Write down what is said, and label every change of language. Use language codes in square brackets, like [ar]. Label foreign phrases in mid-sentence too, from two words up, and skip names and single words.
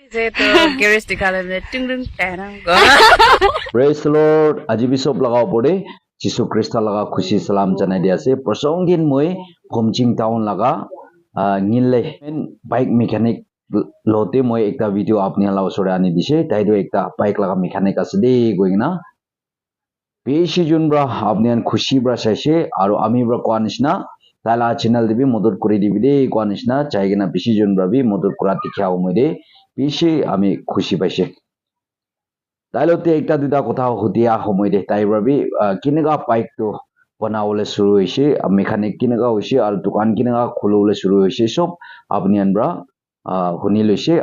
[en] से तो गैरेज दिखाले में टिंग टिंग टैरंग Praise the Lord. [nag] Aji bisop lagaw pore. Jisu Krista laga khushi salam janai dia ase. Prosong din moi Phomching town laga ngille [en] bike mechanic [nag] lote moi ekta video apni hala osore ani dise. Tai do ekta bike laga mechanic ase de goina. Beshi jun bra apni an khushi bra saise aro ami bra kwanisna tala channel debi modor kori dibi de kwanisna chaigena beshi jun bra bi modor kora tikha umoi de beshi ami khushi paise. Tailote ekta duta kotha hudia homoi de tai rabi kinega bike to banawole shuru hoise mechanic kinega hoise aru dukan kinega khulole shuru hoise sob apni anbra huni loise